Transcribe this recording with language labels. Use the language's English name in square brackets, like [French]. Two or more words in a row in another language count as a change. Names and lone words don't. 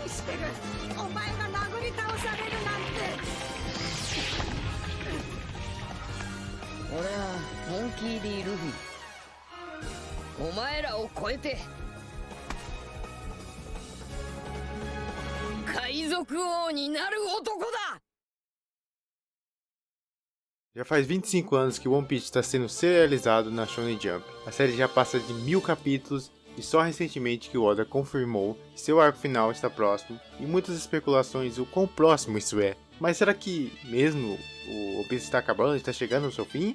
[Japanese] お前が殴り倒されるなんて。俺はモンキー・D・ルフィ。お前らを超えて海賊王になる男だ。 [Portuguese] Já faz 25 anos que One Piece está sendo serializado na Shonen Jump. A série já passa de 1000 capítulos e só recentemente que o Oda confirmou que seu arco final está próximo e muitas especulações o quão próximo isso é. Mas será que mesmo o One Piece está acabando, está chegando ao seu fim?